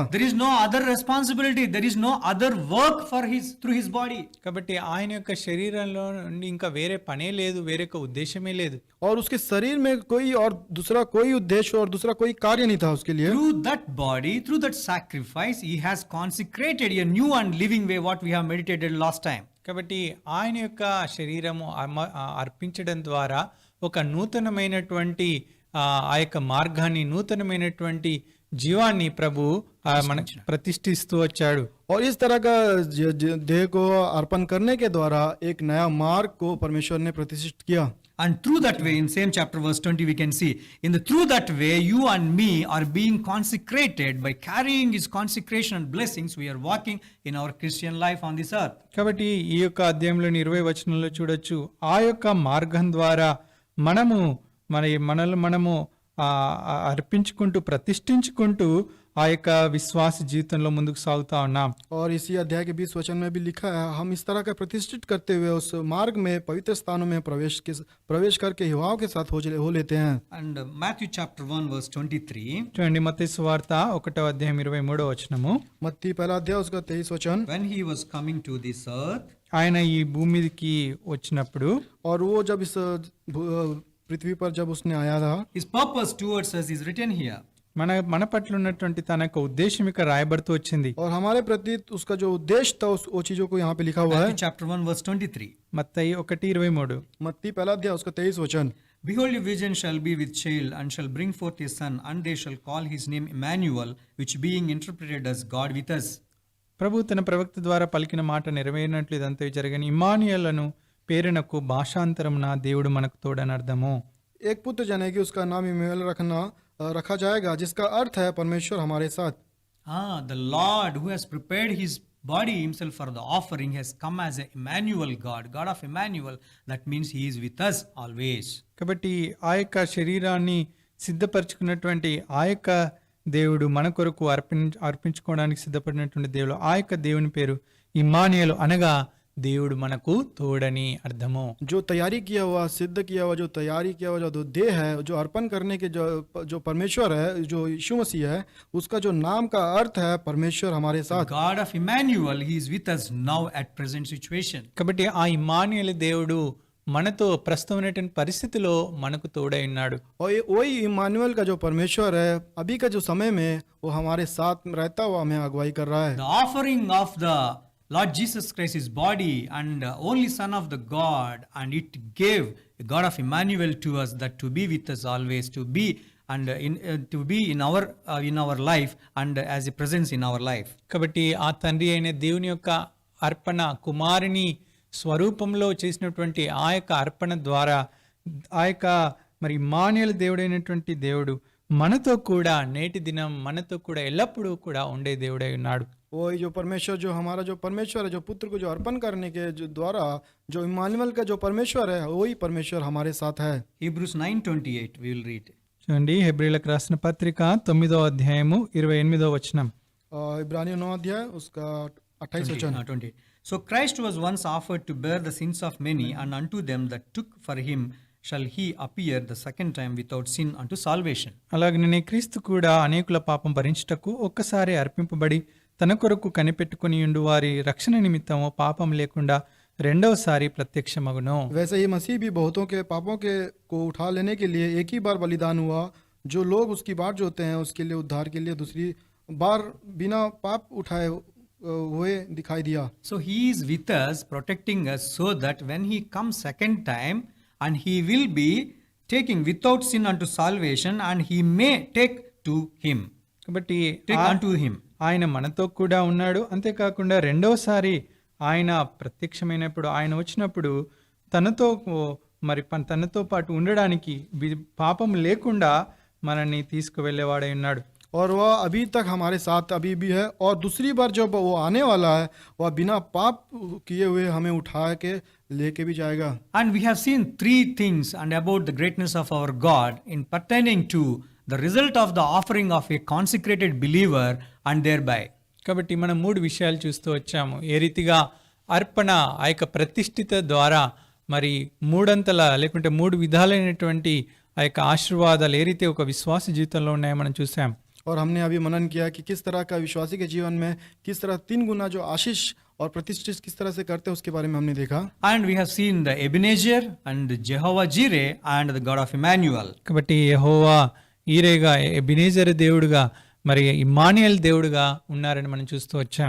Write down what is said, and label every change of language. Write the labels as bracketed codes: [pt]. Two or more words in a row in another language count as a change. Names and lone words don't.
[en] There is no other responsibility, there is no other work for through his body. [te] కాబట్టి ఆయన యొక్క శరీరంలో నుండి ఇంకా వేరే పనే లేదు, వేరే ఉద్దేశమే లేదు. [hi] और उसके शरीर में कोई और दूसरा कोई उद्देश्य और दूसरा कोई कार्य नहीं था उसके लिए। [en] Through that body, through that sacrifice, he has consecrated a new and living way, what we have meditated last time. [te] కాబట్టి ఆయన యొక్క శరీరము అర్పించడం ద్వారా ఒక నూతనమైనటువంటి ఆ యొక్క మార్గాన్ని, నూతనమైనటువంటి జీవాన్ని ప్రభు మన ప్రతిష్ఠిస్తూ వచ్చాడు. [hi] और इस तरह का देह को अर्पण करने के द्वारा एक नया मार्ग को परमेश्वर ने प्रतिष्ठित किया। [en] And through that way, in same chapter verse 20, we can see, through that way, you and me are being consecrated by carrying his consecration and blessings. We are walking in our Christian life on this earth. [te] కాబట్టి ఈ యొక్క అధ్యాయంలోని 20 వచనంలో చూడొచ్చు, ఆ యొక్క మార్గం ద్వారా మనము అర్పించుకుంటూ, ప్రతిష్ఠించుకుంటూ ఆ యొక్క విశ్వాస జీవితంలో ముందుకు సాగుతా ఉన్నాం. [hi] और इसी अध्याय के 20 वचन में भी लिखा है, हम इस तरह का प्रतिष्ठित करते हुए उस मार्ग में पवित्र स्थानों में प्रवेश करके युवाओं के साथ हो लेते हैं। [en] And Matthew chapter 1 verse 23. [te] చూడండి, మత్తయి సువార్త 1వ అధ్యాయం 23వ వచనము. [hi] मत्ती पहला अध्याय उसका 23 वचन। [en] When he was coming to this earth, [te] ఆయన ఈ భూమి మీదకి వచ్చినప్పుడు, [hi] और वो जब इस पृथ्वी पर जब उसने आया था, [en] his purpose towards us is written here. [te] మన పట్ల ఉన్నటువంటి తన యొక్క ఉద్దేశం ఇక్కడ రాయబడుతూ వచ్చింది. [hi] और हमारे प्रति उसका जो उद्देश्य था वो चीजों को यहाँ पे लिखा हुआ है. [en] Matthew chapter 1 verse 23. [te] మత్తయి 1:23. [hi] मत्ती पहला अध्याय उसका 23 वचन. [en] Behold, a virgin shall be with child and shall bring forth a son, and they shall call his name Emmanuel, which being interpreted as God with us. [te] ప్రభు తన ప్రవక్త ద్వారా పలికిన మాట నెరవేరినట్లు ఇదంతా జరగని ఇమ్మానుయేలను పేరునకు భాషాంతరమున దేవుడు మనకు తోడని అర్థము. [hi] एक पुत्र जनेगी उसका नाम इम्मानुएल रखा जाएगा, जिसका अर्थ है परमेश्वर हमारे साथ. [en] The Lord who has prepared his body himself for the offering has come as a Emmanuel God, God of Emmanuel. That means he is with us always. [te] కాబట్టి ఆ యొక్క శరీరాన్ని సిద్ధపరచుకున్నటువంటి ఆ యొక్క దేవుడు మన కొరకు అర్పించుకోవడానికి సిద్ధపడినటువంటి దేవుడు, ఆ యొక్క దేవుని పేరు ఇమ్మానుయేలు అనగా దేవుడు మనకు తోడని అర్థము. [hi] जो तैयारी किया हुआ, सिद्ध किया हुआ, जो तैयारी किया हुआ जो देह है, जो अर्पण करने के जो परमेश्वर है, जो यीशु मसीह है, उसका जो नाम का अर्थ है परमेश्वर हमारे साथ. [en] God of Emmanuel, he is with us now at present situation. [te] కాబట్టి ఆ ఇమ్మానుయేలు దేవుడు మనతో ప్రస్తుతమైనటువంటి పరిస్థితిలో మనకు తోడై ఉన్నాడు. [hi] और वही इम्मानुएल का जो परमेश्वर है अभी का जो समय में वो हमारे साथ रहता हुआ हमें अगुवाई कर रहा है. [en] The offering of the Lord Jesus Christ, his body and only Son of the God, and it gave the God of Emmanuel to us, that to be with us always, to be and to be in our life and as a presence in our life. [te] కాబట్టి ఆ తండ్రి అయిన దేవుని యొక్క అర్పణ కుమారుని స్వరూపంలో చేసినటువంటి ఆ యొక్క అర్పణ ద్వారా ఆ యొక్క మరి ఇమ్మానుయేలు దేవుడైనటువంటి దేవుడు మనతో కూడా నేటి దినం మనతో కూడా ఎల్లప్పుడూ కూడా ఉండే దేవుడై ఉన్నాడు. [hi] वही जो परमेश्वर, जो हमारा जो परमेश्वर है, जो पुत्र को जो अर्पण करने के जो द्वारा जो इम्मानुएल का जो परमेश्वर है वही परमेश्वर हमारे साथ है. [en] Hebrews 9:28 we will read. [te] చూడండి హెబ్రీయులకు రాసిన పత్రిక 9వ అధ్యాయము 28వ వచనం. [hi] इब्रानियों 9 अध्याय उसका 28 वचन. 28. [en] So Christ was once offered to bear the sins of many, and unto them that took for him shall he appear the second time without sin unto salvation. [te] అలాగనే క్రీస్తు కూడా అనేకుల పాపం భరించుటకు ఒక్కసారి అర్పింపబడి తన కొరకు కనిపెట్టుకుని ఉండు వారి రక్షణ నిమిత్తము పాపం లేకుండా రెండవసారి ప్రత్యక్షమగును. [hi] वैसे ही मसीह भी बहुतों के पापों के को उठा लेने के लिए एक ही बार बलिदान हुआ. जो लोग उसकी बाट जोते हैं उसके लिए उद्धार के लिए दूसरी बार बिना पाप उठाए हुए दिखाई दिया. [en] So he is with us, protecting us, so that when he comes second time, and he will be taking without sin unto salvation, and he may take to him. [te] కాబట్టి [en] Take unto him. [te] ఆయన మనతో కూడా ఉన్నాడు. అంతేకాకుండా రెండవసారి ఆయన ప్రత్యక్షమైనప్పుడు ఆయన వచ్చినప్పుడు తనతో పాటు ఉండడానికి పాపం లేకుండా మనల్ని తీసుకువెళ్ళేవాడై ఉన్నాడు. [hi] और वह अभी तक हमारे साथ अभी भी है, और दूसरी बार जब वो आने वाला है वह बिना पाप किए हुए हमें उठा के लेके भी जाएगा. [en] And we have seen three things and about the greatness of our God in pertaining to the result of the offering of a consecrated believer and thereby. [te] కాబట్టి మనం 3 విషయాలు చూస్తూ వచ్చాము. ఏ రీతిగా అర్పణ ఆ యొక్క ప్రతిష్ఠిత ద్వారా మరి 3 లేకుంటే 3 విధాలైనటువంటి ఆ యొక్క ఆశీర్వాదాలు ఏ రీతి ఒక విశ్వాస జీవితంలో ఉన్నాయో మనం చూసాం. [hi] और हमने अभी मनन किया कि किस तरह का विश्वासी के जीवन में किस तरह 3 गुना जो आशीष और प्रतिष्ठित किस तरह से करते हैं उसके बारे में हमने देखा. [en] And we have seen the Ebenezer and Jehovah Jireh and the God of Emmanuel. [te] కాబట్టి యెహోవా ఈరేగా ఎబెనేజర్ దేవుడుగా మరి ఇమ్మానుయేల్ దేవుడుగా ఉన్నారని మనం చూస్తూ వచ్చాం.